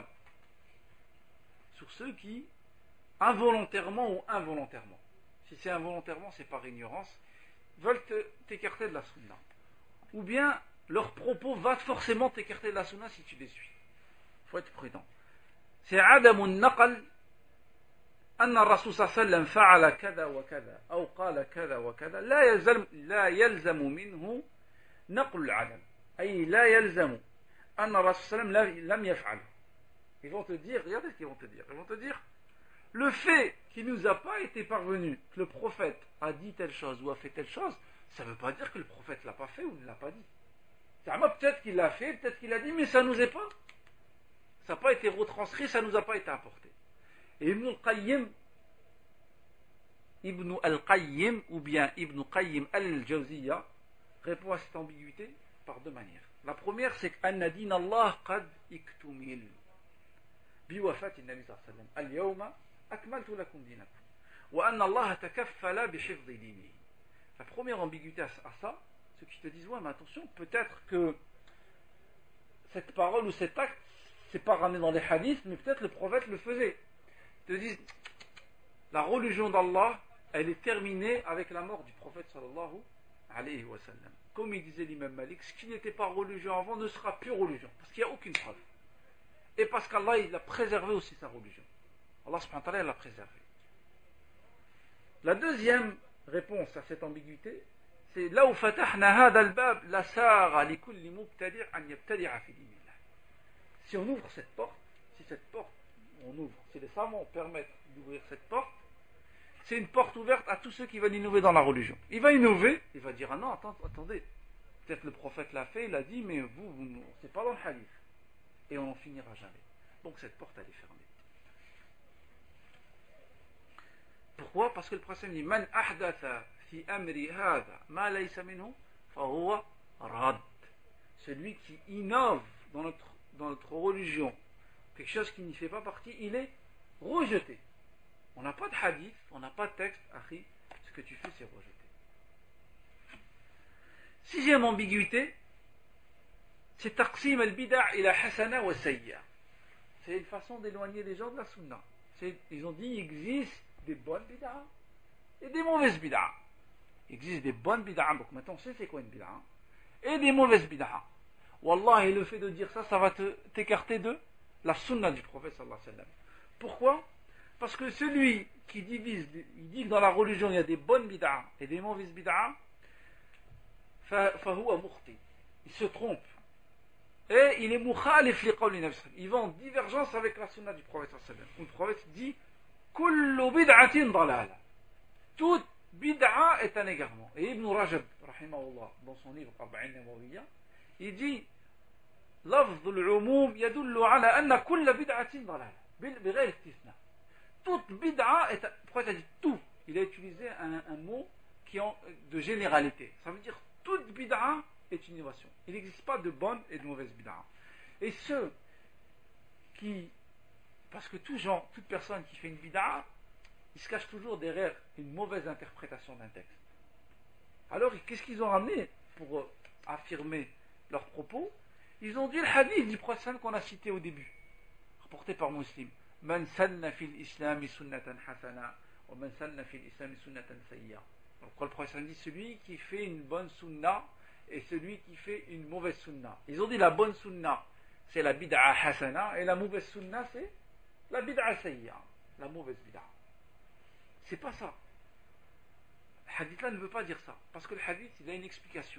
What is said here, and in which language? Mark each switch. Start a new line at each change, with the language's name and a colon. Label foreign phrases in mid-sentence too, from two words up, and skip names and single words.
French: Sur ceux qui, involontairement ou involontairement, si c'est involontairement, c'est par ignorance, veulent t'écarter de la sunna. Ou bien, leur propos va forcément t'écarter de la sunna si tu les suis. Il faut être prudent.
Arabic: C'est عدم النقل أن الرسول صلى الله عليه وسلم فعل كذا وكذا أو قال كذا وكذا لا يلزم منه نقل العدم أي لا يلزم أن الرسول صلى الله عليه وسلم لم يفعله.
French: Ils vont te dire, regardez ce qu'ils vont te dire. Ils vont te dire, le fait qu'il ne nous a pas été parvenu que le prophète a dit telle chose ou a fait telle chose, ça ne veut pas dire que le prophète ne l'a pas fait ou ne l'a pas dit. Peut-être qu'il l'a fait, peut-être qu'il l'a dit, mais ça ne nous est pas. Ça n'a pas été retranscrit, ça ne nous a pas été apporté. Et Ibn al-Qayyim ou bien Ibn Qayyim al-Jawziyya répond à cette ambiguïté par deux manières. La première, c'est qu'
Arabic: أن دين الله قد اكتمل بوفاة النبي صلى الله عليه وسلم. اليوم أكملت لكم دينكم. وأن الله تكفل بحفظ دينه.
French: La première ambiguïté à ça, ceux qui te disent ouais, mais attention, peut-être que cette parole ou cet acte, c'est pas ramené dans les hadiths, mais peut-être le prophète le faisait. Ils te disent, la religion d'Allah, elle est terminée avec la mort du prophète
Arabic: صلى الله عليه وسلم.
French: Comme il disait l'imam Malik, ce qui n'était pas religion avant ne sera plus religion, parce qu'il n'y a aucune preuve. Et parce qu'Allah, il a préservé aussi sa religion.
Arabic: الله سبحانه وتعالى
French: l'a préservé. La deuxième réponse à cette ambiguïté, c'est là où
Arabic: فتحنا هذا الباب لصار لكل مبتدع أن يبتدع في دين الله.
French: Si on ouvre cette porte, si les savants permettent d'ouvrir cette porte, c'est une porte ouverte à tous ceux qui veulent innover dans la religion. Il va innover, il va dire ah non, attendez, peut-être le prophète l'a fait, il a dit, mais vous c'est pas dans le hadith. Et on n'en finira jamais. Donc cette porte, elle est fermée. Pourquoi? Parce que le prophète dit
Arabic: من أحدث في أمري هذا ما ليس منه فهو رد.
French: Celui qui innove dans notre religion quelque chose qui n'y fait pas partie, il est rejeté. On n'a pas de hadith, on n'a pas de texte, akhi, ce que tu fais c'est rejeté. Sixième ambiguïté, c'est
Arabic: تقسيم البدعة إلى حسنة وسيئة.
French: C'est une façon d'éloigner les gens de la sunna. Ils ont dit il existe des bonnes bid'a et des mauvaises bid'a. Il existe des bonnes bid'a, donc maintenant on sait c'est quoi une bid'a, et des mauvaises bid'a. Wallah, et le fait de dire ça, ça va t'écarter de la sunna du prophète
Arabic: صلى الله عليه وسلم.
French: Pourquoi? Parce que celui qui divise, il dit que dans la religion il y a des bonnes bid'a et des mauvaises bid'a,
Arabic: فهو مخطئ.
French: Il se trompe. Et il est
Arabic: مخالف لقول النبي صلى الله عليه وسلم.
French: Il va en divergence avec la sunna du prophète
Arabic: صلى الله عليه وسلم.
French: Où le prophète dit
Arabic: كل بدعة ضلالة.
French: Toute bid'a est un égarement. Et Ibn Rajab, rahimahullah, dans son livre Arba'in Nawawiyya, il dit
Arabic: لفظ العموم يدل على أن كل بدعة ضلالة بغير استثناء.
French: Toute bid'a est, pourquoi il a dit tout? Il a utilisé un mot qui est de généralité. Ça veut dire toute bid'a est une innovation. Il n'existe pas de bonne et de mauvaise bid'a. Et ceux qui, parce que toute personne qui fait une bid'a, il se cache toujours derrière une mauvaise interprétation d'un texte. Alors qu'est-ce qu'ils ont ramené pour affirmer leurs propos? Ils ont dit le hadith du prophète qu'on a cité au début, rapporté par Muslim.
Arabic: من سن في الإسلام سنة حسنة ومن سن في الإسلام سنة سيئة.
French: Donc le prophète dit celui qui fait une bonne sunna et celui qui fait une mauvaise sunna. Ils ont dit la bonne sunna c'est la
Arabic: بدعة حسنة
French: et la mauvaise sunna c'est la
Arabic: بدعة سيئة,
French: la mauvaise bid'a. C'est pas ça. Le hadith là ne veut pas dire ça parce que le hadith il a une explication.